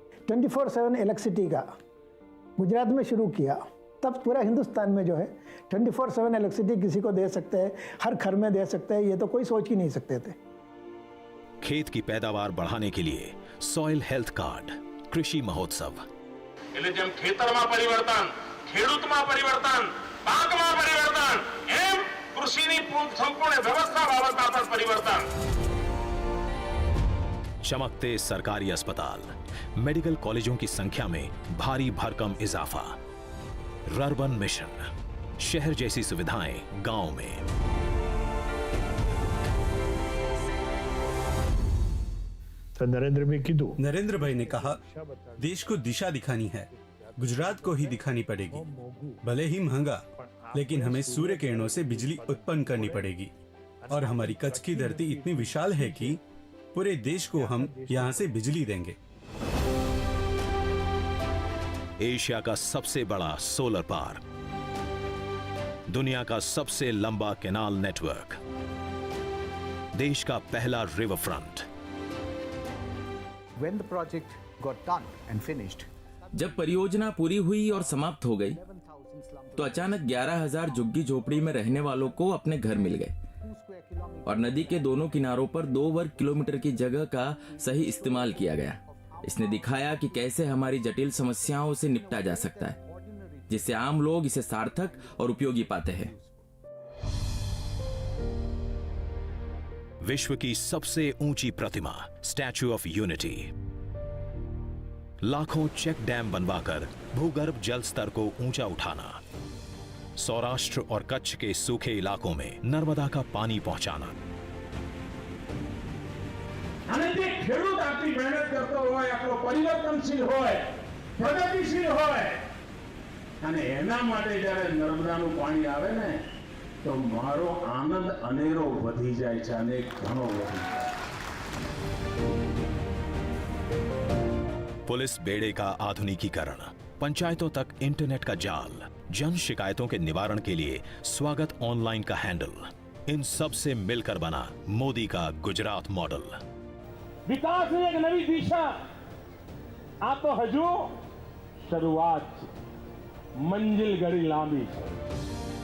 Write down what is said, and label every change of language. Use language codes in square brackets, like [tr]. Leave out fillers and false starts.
[hi] 24/7 electricity का गुजरात में शुरू किया, तब पूरा हिंदुस्तान में जो है 24/7 इलेक्ट्रिसिटी किसी को दे सकते हैं, हर घर में दे सकते हैं, ये तो कोई सोच ही नहीं सकते थे। खेत की पैदावार बढ़ाने के लिए सॉइल हेल्थ कार्ड, कृषि महोत्सव। [gu] એટલે જેમ ખેતરમાં પરિવર્તન, ખેડૂતમાં પરિવર્તન, પાકમાં પરિવર્તન, એમ કૃષિની સંપૂર્ણ વ્યવસ્થા બાબતમાં પણ પરિવર્તન। [hi] चमकते सरकारी अस्पताल, मेडिकल कॉलेजों की संख्या में भारी भरकम इजाफा। रर्बन मिशन, शहर जैसी सुविधाएं गांव में। तो नरेंद्र भाई ने कहा, देश को दिशा दिखानी है, गुजरात को ही दिखानी पड़ेगी। भले ही महंगा, लेकिन हमें सूर्य किरणों से बिजली उत्पन्न करनी पड़ेगी। और हमारी कच्छ की धरती इतनी विशाल है कि पूरे देश को हम यहाँ से बिजली देंगे। एशिया का सबसे बड़ा सोलर पार्क, दुनिया का सबसे लंबा कैनाल नेटवर्क, देश का पहला river front. [en] When the project got done and finished, [hi] जब परियोजना पूरी हुई और समाप्त हो गई तो अचानक 11,000 झुग्गी झोपड़ी में रहने वालों को अपने घर मिल गए और नदी के दोनों किनारों पर 2 वर्ग किलोमीटर की जगह का सही इस्तेमाल किया गया। इसने दिखाया कि कैसे हमारी जटिल समस्याओं से निपटा जा सकता है, जिससे आम लोग इसे सार्थक और उपयोगी पाते हैं। विश्व की सबसे ऊंची प्रतिमा स्टैच्यू ऑफ यूनिटी, लाखों चेक डैम बनवाकर भूगर्भ जल स्तर को ऊंचा उठाना, सौराष्ट्र और कच्छ के सूखे इलाकों में नर्मदा का पानी पहुंचाना। [gu] અને જે ખેડૂત આટલી મહેનત કરતો હોય, આપણો પરિવર્તનશીલ હોય, પ્રગતિશીલ હોય, અને એના માટે જ્યારે નર્મદાનું પાણી આવે ને, તો મારો આનંદ અનેરો વધી જાય છે, અને ઘણો વધી જાય। [hi] पुलिस बेड़े का आधुनिकीकरण, पंचायतों तक इंटरनेट का जाल, जन शिकायतों के निवारण के लिए स्वागत ऑनलाइन का हैंडल, इन सब से मिलकर बना मोदी का गुजरात मॉडल। [gu] विकास ની એક નવી દિશા, આ તો હજુ શરૂઆત છે, મંજિલ ઘડી લાંબી છે।